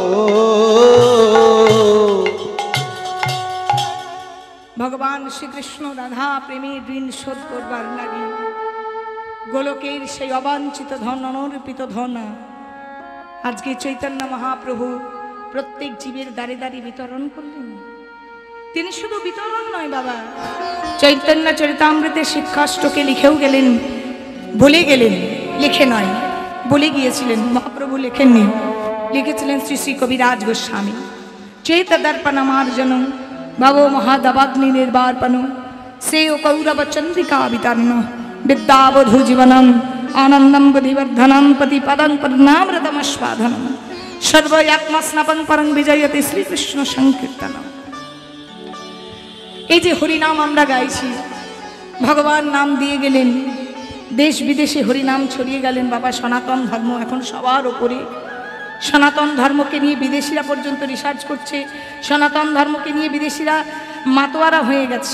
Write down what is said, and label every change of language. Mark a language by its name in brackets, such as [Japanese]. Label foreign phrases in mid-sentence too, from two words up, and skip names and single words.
[Bangla] ভগবান শ্রীকৃষ্ণ রাধা প্রেমের ঋণ শোধ করবার লাগি গোলকের সেই অবাঞ্ছিত ধন, অনর্পিত ধন আজকে চৈতন্য মহাপ্রভু প্রত্যেক জীবের দাঁড়ে দাঁড়ে বিতরণ করলেন। তিনি শুধু বিতরণ নয় বাবা, চৈতন্য চরিতামৃতে শিক্ষাষ্টকে লিখেও গেলেন, বলে গেলেন, লিখে নয় বলে গিয়েছিলেন। মহাপ্রভু লেখেননি, লিখেছিলেন শ্রী শ্রী কবিরাজ গোস্বামী। [Sanskrit] चेतदर्पणमार्जनं भवो महादवाग्नि निर्वापनं सेयो कौरव चंद्रिका वितरण विद्यावधू जीवनम आनंदम बुद्धिवर्धनम पतिपदं पदनामृतमस्वाधनम सर्वयात्मस्नपं परं विजयते श्रीकृष्ण संकीर्तनम। [Bangla] এই যে হরিনাম আমরা গাইছি, ভগবান নাম দিয়ে গেলেন, দেশ বিদেশে হরিনাম ছড়িয়ে গেলেন। বাবা সনাতন ধর্ম এখন সবার ওপরে। সনাতন ধর্মকে নিয়ে বিদেশিরা পর্যন্ত রিসার্চ করছে, সনাতন ধর্মকে নিয়ে বিদেশিরা মাতোয়ারা হয়ে গেছে।